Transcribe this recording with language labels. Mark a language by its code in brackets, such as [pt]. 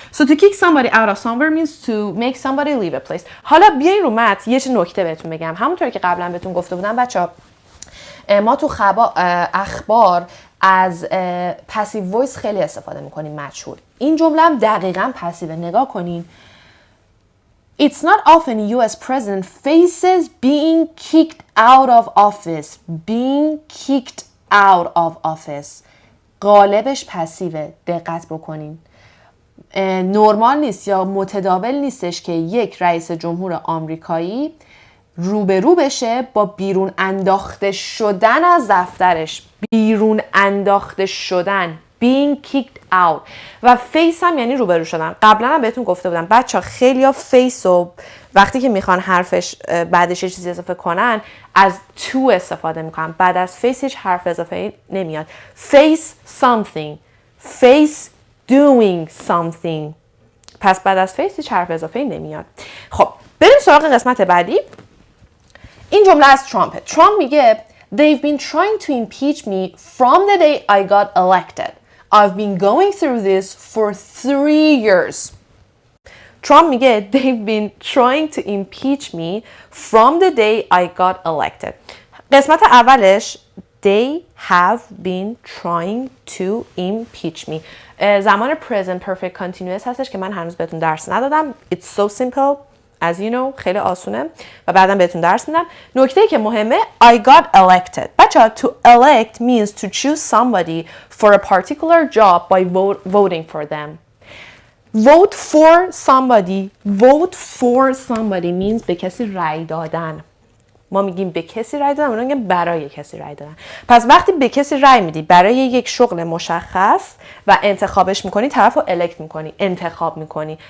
[en] So to kick somebody out of somewhere means to make somebody leave a place. [fa] حالا بیاین رو متن یه نکته بهتون بگم. همونطور که قبلا بهتون گفته بودم بچه‌ها، ما تو اخبار از پسیو وایس خیلی استفاده میکنیم، مجهول. این جمله هم دقیقاً پسیو. نگاه کنین. [en] It's not often a US president faces being kicked out of office. Being kicked out of office. [fa] غالبش پسیوه. دقت بکنین. نرمال نیست یا متداول نیستش که یک رئیس جمهور آمریکایی روبرو بشه با بیرون انداخته شدن از دفترش. بیرون انداخته شدن. [en] Being kicked out. [fa] و فیس هم یعنی روبرو شدن. قبلا هم بهتون گفته بودم بچه خیلی ها فیس رو وقتی که میخوان حرفش بعدش یه چیزی اضافه کنن از to استفاده میکنن. بعد از فیس هیچ حرف اضافه نمیاد. [en] Face something. Face doing something. [fa] پس بعد از فیس هیچ حرف اضافه نمیاد. خب بریم سراغ قسمت بعدی. این جمله از ترامپ. ترامپ میگه [en] They've been trying to impeach me from the day I got elected. I've been going through this for 3 years. [fa] ترامپ میگه [en] They've been trying to impeach me from the day I got elected. [fa] قسمت اولش [en] They have been trying to impeach me. [fa] زمان present perfect continuous هستش که من هنوز بهتون درس ندادم. [en] It's so simple. As you know [fa] خیلی آسونه و بعدم بهتون درس میدم. نکته که مهمه [en] I got elected. [fa] بچه‌ها [en] to elect means to choose somebody for a particular job by voting for them. Vote for somebody. Vote for somebody means [fa] به کسی رأی دادن. ما میگیم به کسی رأی دادن، اونا میگن برای کسی رأی دادن. پس وقتی به کسی رأی میدی برای یک شغل مشخص و انتخابش میکنی، طرفو elect میکنی، انتخاب میکنی.